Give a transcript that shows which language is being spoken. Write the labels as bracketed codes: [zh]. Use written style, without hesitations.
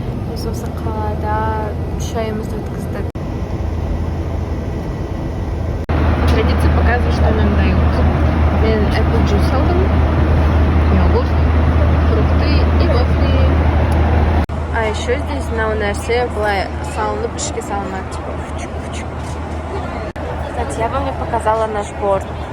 [kk] Біз осы қалада 3 айымызды өткіздік. [ru] Традиция показывает, что нам дают. [kk] Мен apple juice алдым, йогурт, [ru] фрукты и вафли. А еще здесь [kk] на нәрсе былай салынып, ішке салынады, типа. [ru] Кстати, я вам не показала наш борт.